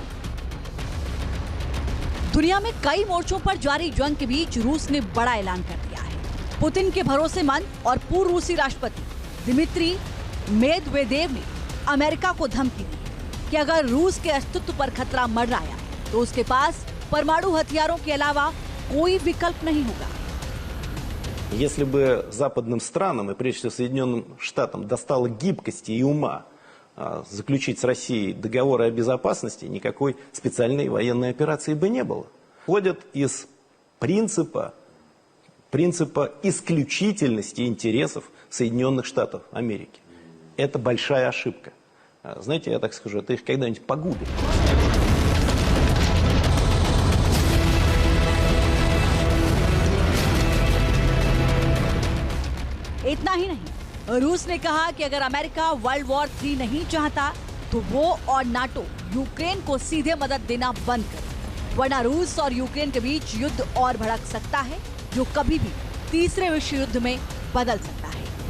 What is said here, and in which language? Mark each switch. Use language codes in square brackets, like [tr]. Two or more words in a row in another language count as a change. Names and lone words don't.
[hi] दुनिया में कई मोर्चों पर जारी जंग के बीच रूस ने बड़ा ऐलान कर दिया है। पुतिन के भरोसेमंद और पूर्व रूसी राष्ट्रपति दिमित्री मेदवेदेव ने अमेरिका को धमकी दी कि अगर रूस के अस्तित्व पर खतरा मंडराया तो उसके पास परमाणु हथियारों के अलावा कोई विकल्प नहीं होगा। [ru] Если бы западным странам и прежде всего Соединенным Штатам достало гибкости и ума заключить с Россией договоры о безопасности, никакой специальной военной операции бы не было. Исходят из принципа исключительности интересов Соединенных Штатов Америки. Это большая ошибка. Знаете, я так скажу, это их когда-нибудь погубит. [hi] इतना ही नहीं, रूस ने कहा कि अगर अमेरिका [en] world war [hi] 3 नहीं चाहता तो वो और नाटो यूक्रेन को सीधे मदद देना बंद करे, वरना रूस और यूक्रेन के बीच युद्ध और भड़क सकता है, जो कभी भी तीसरे विश्व युद्ध में बदल सकता है।